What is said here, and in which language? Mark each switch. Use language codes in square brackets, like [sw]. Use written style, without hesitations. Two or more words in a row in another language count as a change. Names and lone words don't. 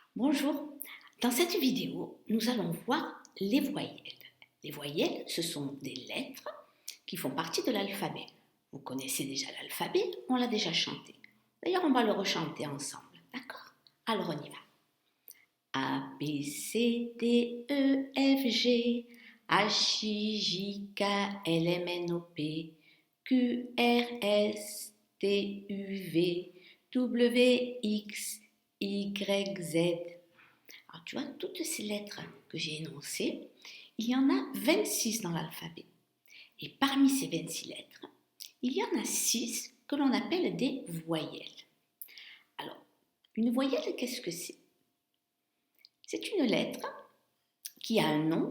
[fr] Bonjour, dans cette vidéo, nous allons voir les voyelles. Les voyelles, ce sont des lettres qui font partie de l'alphabet. Vous connaissez déjà l'alphabet, on l'a déjà chanté. D'ailleurs, on va le rechanter ensemble, d'accord? Alors on y va. A, B, C, D, E, F, G, H, I, J, K, L, M, N, O, P, Q, R, S, T, U, V, W, X, Y, Z. Alors, tu vois, toutes ces lettres que j'ai énoncées, il y en a 26 dans l'alphabet. Et parmi ces 26 lettres, il y en a 6 que l'on appelle des voyelles. Alors, une voyelle, qu'est-ce que c'est? C'est une lettre qui a un nom.